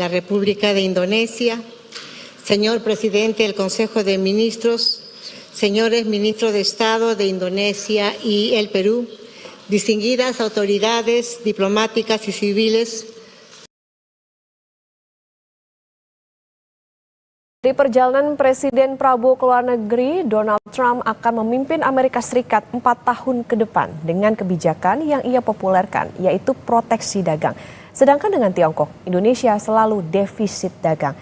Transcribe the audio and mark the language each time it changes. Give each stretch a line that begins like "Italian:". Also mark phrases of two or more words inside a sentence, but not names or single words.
Spanish: la República de Indonesia, señor presidente del Consejo de Ministros, señores ministros de Estado de Indonesia y el Perú, distinguidas autoridades diplomáticas y civiles.
Indonesian: Di perjalanan Presiden Prabowo ke luar negeri, Donald Trump akan memimpin Amerika Serikat 4 tahun ke depan dengan kebijakan yang ia populerkan, yaitu proteksi dagang. Sedangkan dengan Tiongkok, Indonesia selalu defisit dagang.